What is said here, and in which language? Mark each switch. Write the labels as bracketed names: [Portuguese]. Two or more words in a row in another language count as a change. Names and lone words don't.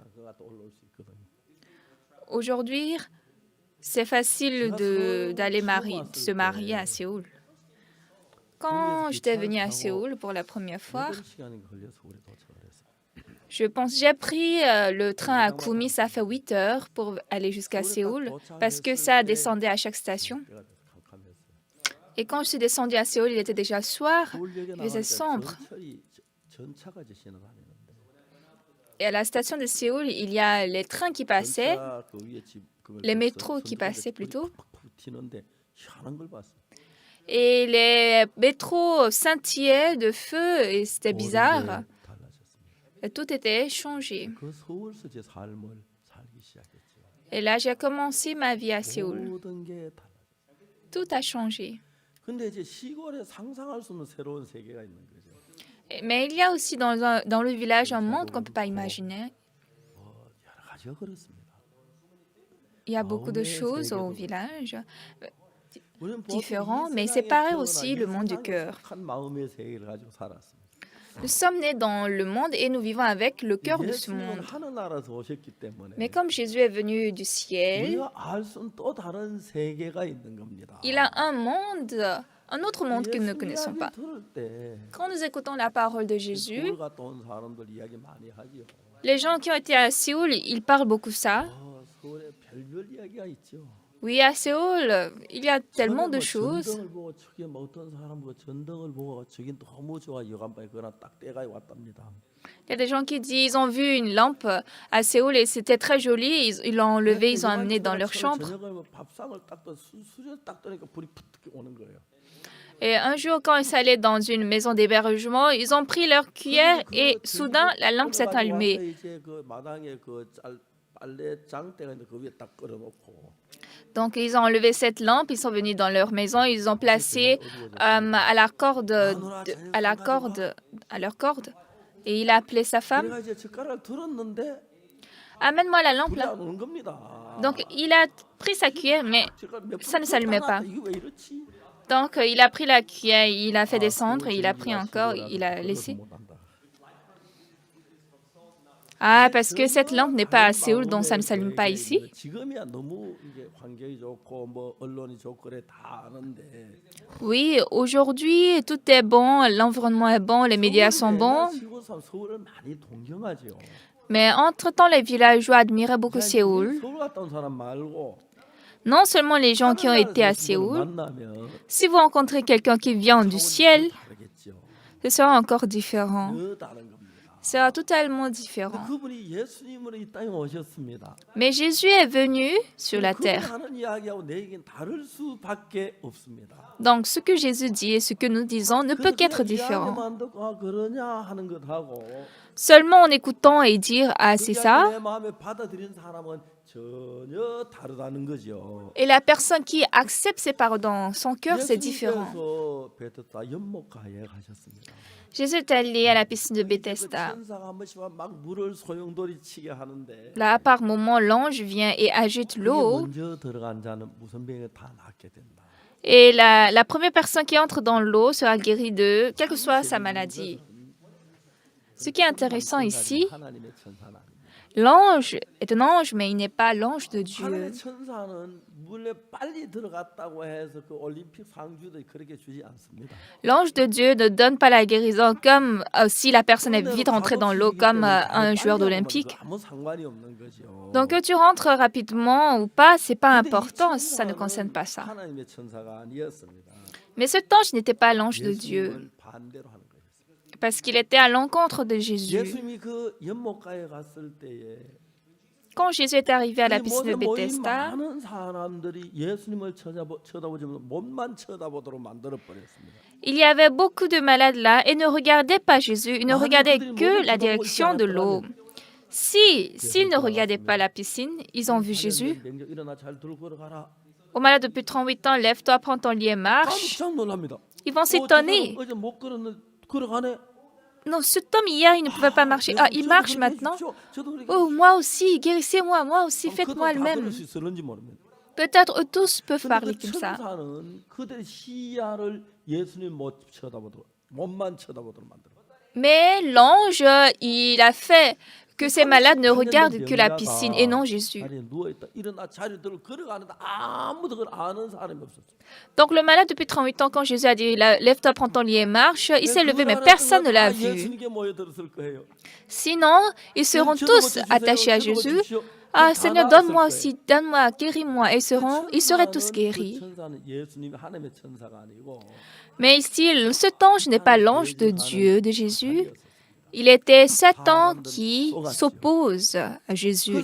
[Korean] 장가가 또 올라올 수 있거든요. [French] Aujourd'hui, c'est facile d'aller se marier à Séoul. Quand j'étais venue à Séoul pour la première fois, [Korean] 8시간이 걸려서 우리 도착을 했어요. [French] j'ai pris le train à Kumi, ça fait 8 heures pour aller jusqu'à Séoul parce que ça descendait à chaque station. [Korean] 때가 돼서 캄캄했어요. [French] Et quand je suis descendue à Séoul, il était déjà soir. [Korean] 서울역에 [French] Il faisait [Korean] 나가니까 [French] sombre. [Korean] 전차가 이제 지나다니는데 [French] Et à la station de Séoul, il y a les trains qui passaient, [Korean] 전차 그 위에 그걸 [French] les [Korean] 그 [French] métros qui [Korean] 선두가 [French] passaient [Korean] 이제 [French] plutôt. [Korean] 팍팍 튀는데 희한한 걸 봤어요. [French] Et les métros scintillaient de feu et c'était bizarre. [Korean] 모든 게 달라졌습니다. [French] Et tout était changé. [Korean] 그 서울서 제 삶을 살기 시작했죠. [French] Et là, j'ai commencé ma vie à Séoul. [Korean] 모든 게 달라졌어요. [French] Tout a changé. [Korean] 근데 이제 시골에 상상할 수 없는 새로운 세계가 있는 거죠. [French] Mais il y a aussi dans le village un monde qu'on ne peut pas imaginer. [Korean] 여러 가지가 그렇습니다. [French] Il y a beaucoup de choses au village différents, mais c'est pareil aussi le monde du cœur. [Korean] 한 마음의 세계를 가지고 살았습니다. [French] Nous sommes nés dans le monde et nous vivons avec le cœur de ce [Korean] 예수님은 [French] monde. [Korean] 하늘나라에서 오셨기 때문에 [French] Mais comme Jésus est venu du ciel, [Korean] 우리가 알 수 없는 또 다른 세계가 있는 겁니다. [French] il a un autre monde que nous ne [Korean] 예수 [French] connaissons [Korean] 이야기 [French] pas. [Korean] 들을 때 [French] Quand nous écoutons la parole de Jésus, [Korean] 서울 갔다 온 사람들 이야기 많이 하지요. [French] les gens qui ont été à Séoul, ils parlent beaucoup ça. [Korean] 서울에 별별 이야기가 있죠. [French] Oui, à Séoul, il y a tellement de [Korean] 전에 뭐 [French] choses. [Korean] 전등을 보고 저기 뭐 어떤 사람 보고 전등을 보고 저기 너무 좋아 여간방에 그러나 딱 때가 왔답니다. [French] Il y a des gens qui disent ils ont vu une lampe à Séoul et c'était très joli. Ils l'ont enlevée, ils l'ont amenée dans leur chambre. [Korean] 저녁을 뭐 밥상을 딱 수저 딱 떠니까 불이 푸 오는 거예요. [French] Et un jour, quand ils allaient dans une maison d'hébergement, ils ont pris leur cuillère et soudain, la lampe s'est allumée. [Korean] 이제 그 마당에 그 빨래 장대가 있는데 그 위에 딱 걸어놓고 [French] Donc, ils ont enlevé cette lampe, ils sont venus dans leur maison, ils ont placé à leur corde, et il a appelé sa femme. [Korean] 내가 이제 젓가락을 들었는데 [French] Amène-moi la lampe [Korean] 불이 [French] là. [Korean] 안 오는 겁니다. [French] Donc, il a pris sa cuillère, mais [Korean] 젓가락 몇 [French] ça [Korean] 번 [French] ne s'allumait pas. [Korean] 이게 왜 이렇지? [French] Donc, il a pris la cuillère, il a fait descendre, et il a pris encore, il a laissé. Ah, [Korean] 이게 [French] parce que cette [Korean] 전혀 [French] lampe n'est pas à [Korean] 다른 [French] Séoul, donc ça ne [Korean] 마음의 [French] s'allume pas [Korean] 계획입니다. [French] ici. [Korean] 지금이야 너무 이게 환경이 좋고 뭐 언론이 좋고 그래 다 아는데 [French] Oui, aujourd'hui, tout est bon, l'environnement est bon, les médias [Korean] 서울이 [French] sont [Korean] 맨날 [French] bons. [Korean] 시골 사람 서울을 많이 동경하죠. [French] Mais entre-temps, les villageois admiraient beaucoup [Korean] 자 이제 우리 [French] Séoul. [Korean] 서울 갔다 온 사람 말고 [French] Non seulement les gens qui [Korean] 하늘 [French] ont été à [Korean] 나라에서 오신 분을 [French] Séoul, [Korean] 만나면 [French] si vous rencontrez quelqu'un qui vient du [Korean] 차원이 더 [French] ciel, [Korean] 다르겠죠. [French] ce sera encore différent. [Korean] 더 다른 겁니다. [French] Ce sera totalement [Korean] 근데 [French] différent. [Korean] 그분이 예수님으로 이 땅에 오셨습니다. [French] Mais Jésus est venu sur la [Korean] 그분이 [French] terre. [Korean] 하는 이야기하고 내 얘기는 다를 수밖에 없습니다. [French] Donc, ce que Jésus dit et ce que nous disons ne peut [Korean] 그래서 [French] qu'être [Korean] 그냥 [French] différent. [Korean] 이야기만 듣고 아 그러냐 하는 것하고 [French] Seulement en écoutant et dire ah [Korean] 그 [French] c'est [Korean] 이야기 [French] ça, [Korean] 내 마음에 받아들인 사람은 전혀 다르다는 거죠. [French] et la personne qui accepte ces paroles dans son cœur, c'est différent. [Korean] 예수님께서 베드스다 연못가에 가셨습니다. [French] Jésus est allé à la piscine de [Korean] 그 [French] Bethesda. [Korean] 천사가 한 번씩 막 물을 소용돌이 치게 하는데 [French] Là, par moment, l'ange vient et agite [Korean] 그게 [French] l'eau. [Korean] 먼저 들어간 자는 무슨 병에 다 낫게 된다. [French] Et la première personne qui entre dans l'eau sera guérie de quelle que soit sa maladie. Ce qui est intéressant ici, [Korean] 하나님의 천사는 아닙니다. [French] l'ange est un ange, mais il n'est pas l'ange de Dieu. [Korean] 하나님의 천사는 물에 빨리 들어갔다고 해서 그 올림픽 상주도 그렇게 주지 않습니다. [French] L'ange de Dieu ne donne pas la guérison comme si la personne est vite rentrée dans l'eau comme un joueur d'Olympique. [Korean] 아무 상관이 없는 거죠. [French] Donc que tu rentres rapidement ou pas, c'est pas [Korean] 근데 이 [French] important, ça ne [Korean] 천사는 [French] concerne pas ça. [Korean] 하나님의 천사가 아니었습니다. [French] Mais cet ange n'était pas l'ange de Dieu, [Korean] 예수님을 반대로 하는 거예요. [French] parce qu'il était à l'encontre de Jésus. [Korean] 예수님이 그 연못가에 갔을 때에 [French] Quand Jésus est arrivé à la [Korean] 이 [French] piscine de [Korean] 모든 모인 [French] Bethesda, [Korean] 많은 사람들이 예수님을 쳐다보지 못하고 몸만 쳐다보도록 만들어 버렸습니다. [French] il y avait beaucoup de malades là et ne regardaient pas Jésus, ils ne regardaient que la direction de l'eau. S'ils ne regardaient pas la piscine, ils ont vu Jésus. [Korean] 명령 일어나 잘 들고 걸어가라. [French] Au malade depuis 38 ans, lève-toi, prends ton lit et marche. [Korean] 깜짝 놀랍니다. [French] Ils vont s'étonner. [Korean] 어제 못 걸었는데 걸어가네. [French] Non, cet homme hier, il ne pouvait pas marcher. Ah, il marche maintenant. Oh, moi aussi, guérissez-moi, moi aussi, faites-moi le même. Peut-être eux tous peuvent parler comme ça. [Korean] 천사는 그들의 시야를 예수님 못 쳐다보도록 몸만 쳐다보도록 만들어. [French] Mais l'ange, il a fait que ces malades ne regardent que la piscine et non Jésus. [Korean] 자리에 누워 있다. 일어나 자리 들어 걸어가는데 아무도 그걸 아는 사람이 없었어. [French] Donc le malade depuis 38 ans, quand Jésus a dit lève-toi, prends ton lit et marche, il s'est levé, mais personne ne l'a vu. [Korean] 예수님께 모여들었을 거예요. [French] Sinon, ils seront tous attachés à Jésus. Ah Seigneur, donne-moi aussi, donne-moi, guéris-moi. Et ils seraient tous guéris. [Korean] 천사는 예수님 하나님의 천사가 아니고 [French] Mais ici, cet ange n'est pas l'ange de Dieu, de Jésus. Il était Satan qui s'oppose à Jésus.